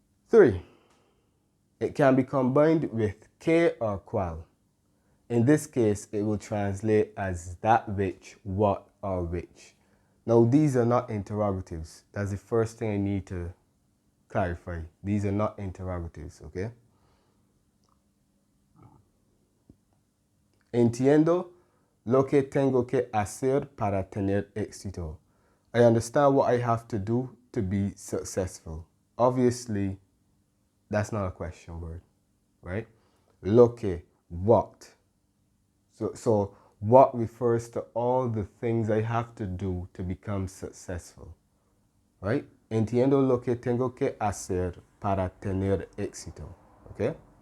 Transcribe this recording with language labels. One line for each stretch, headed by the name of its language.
English: 3, it can be combined with que or qual. In this case, it will translate as that which, what, or which. Now, these are not interrogatives. That's the first thing I need to clarify. These are not interrogatives, okay?
Spanish: Entiendo lo que tengo que hacer para tener éxito.
English: I understand what I have to do to be successful. Obviously, that's not a question word, right? Lo que, what. So what refers to all the things I have to do to become successful, right?
Spanish: Entiendo lo que tengo que hacer para tener éxito, okay?